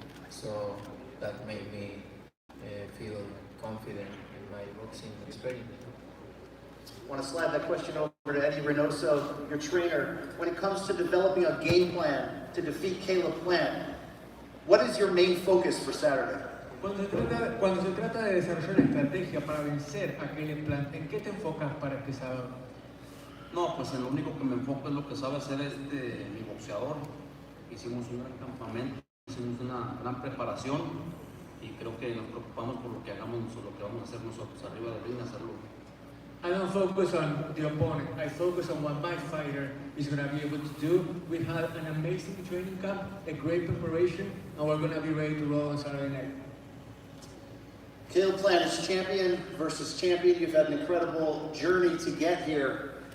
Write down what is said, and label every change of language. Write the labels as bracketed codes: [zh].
[en] So that made me feel confident in my boxing experience. I want to slide that question over to Eddie Reynoso, your trainer. When it comes to developing a game plan to defeat Caleb Plant, what is your main focus for Saturday? [es] Cuando se trata de desarrollar una estrategia para vencer a Caleb Plant, ¿en qué te enfocas para este sábado? No, pues en lo único que me enfoco es lo que sabe hacer mi boxeador. Hicimos un gran campamento, hicimos una gran preparación y creo que nos preocupamos por lo que hagamos o lo que vamos a hacer nosotros arriba del ring, hacerlo. [en] I don't focus on the opponent. I focus on what my fighter is going to be able to do. We had an amazing training camp, a great preparation, and we're going to be ready to roll on Saturday night. Caleb Plant is champion versus champion. You've had an incredible journey to get here.